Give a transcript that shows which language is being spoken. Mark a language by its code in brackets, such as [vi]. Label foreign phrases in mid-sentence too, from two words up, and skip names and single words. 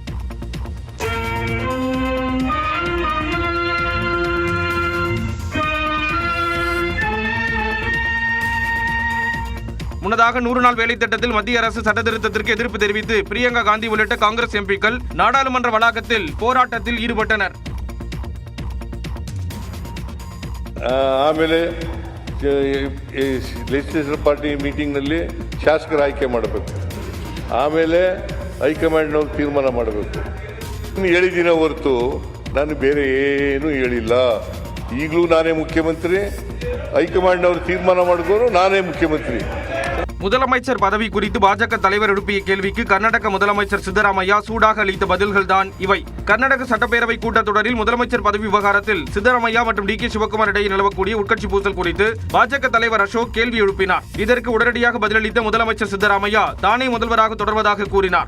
[ta] முன்னதாக 100 நாள் வேலை திட்டத்தில் மத்திய அரசு சட்டத்திருத்தத்திற்கு எதிர்ப்பு தெரிவித்து பிரியங்கா காந்தி உள்ளிட்ட காங்கிரஸ் MPக்கள் நாடாளுமன்ற வளாகத்தில் போராட்டத்தில் ஈடுபட்டனர். [kn] ಆಮೇಲೆ [en] legislature party meeting [kn] ಶಾಸಕರ ಆಯ್ಕೆ ಮಾಡಬೇಕು. ಆಮೇಲೆ ಹೈಕಮಾಂಡ್ನವ್ರು ತೀರ್ಮಾನ ಮಾಡಬೇಕು. ಹೇಳಿದಿನ ಹೊರತು ನಾನು ಬೇರೆ ಏನೂ ಹೇಳಿಲ್ಲ. ಈಗಲೂ ನಾನೇ ಮುಖ್ಯಮಂತ್ರಿ, ಹೈಕಮಾಂಡ್ನವ್ರು ತೀರ್ಮಾನ ಮಾಡಿದ್ರು ನಾನೇ ಮುಖ್ಯಮಂತ್ರಿ. [ta] முதலமைச்சர் பதவி குறித்து பாஜக தலைவர் எழுப்பிய கேள்விக்கு கர்நாடக முதலமைச்சர் சித்தராமையா சூடாக அளித்த பதில்கள்தான் இவை. கர்நாடக சட்டப்பேரவை கூட்டத்தொடரில் முதலமைச்சர் பதவி விவகாரத்தில் சித்தராமையா மற்றும் DK சிவகுமார் இடையே நிலவக்கூடிய உட்கட்சி பூசல் குறித்து பாஜக தலைவர் அசோக் கேள்வி எழுப்பினார். இதற்கு உடனடியாக பதிலளித்த முதலமைச்சர் சித்தராமையா தானே முதல்வராக தொடர்வதாக கூறினார்.